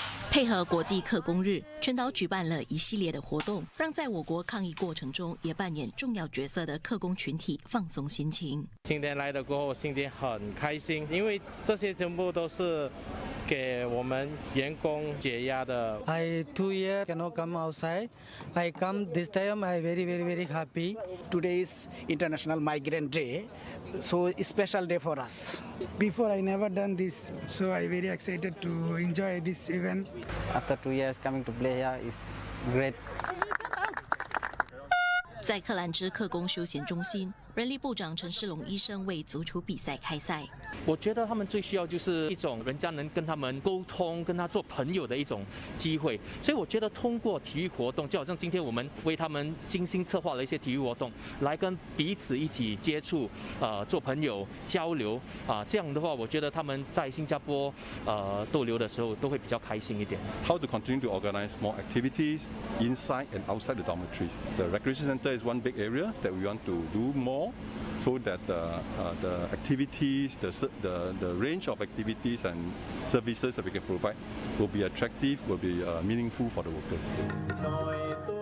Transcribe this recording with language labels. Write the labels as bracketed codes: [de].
[zh] 配合国际客工日，全岛举办了一系列的活动，让在我国抗疫过程中也扮演重要角色的客工群体放松心情。今天来的过后心情很开心，因为这些全部都是给我们员工解压的。 [en] I 2 years cannot come outside. I come this time. I very very very happy. Today is International Migrant Day, so special day for us. Before I never done this, so I very excited to enjoy this event. After 2 years coming to play here is great. [zh] 在克兰芝客工休闲中心，人力部长陈世龙医生为足球比赛开赛。我觉得他们最需要就是一种人家能跟他们沟通、跟他做朋友的一种机会，所以我觉得通过体育活动，就好像今天我们为他们精心策划了一些体育活动，来跟彼此一起接触、做朋友交流啊、这样的话我觉得他们在新加坡逗留的时候都会比较开心一点。 [en] How to continue to organize more activities inside and outside the dormitories. The recreation center is one big area that we want to do more. So that the activities, the range of activities and services that we can provide will be attractive, will be meaningful for the workers.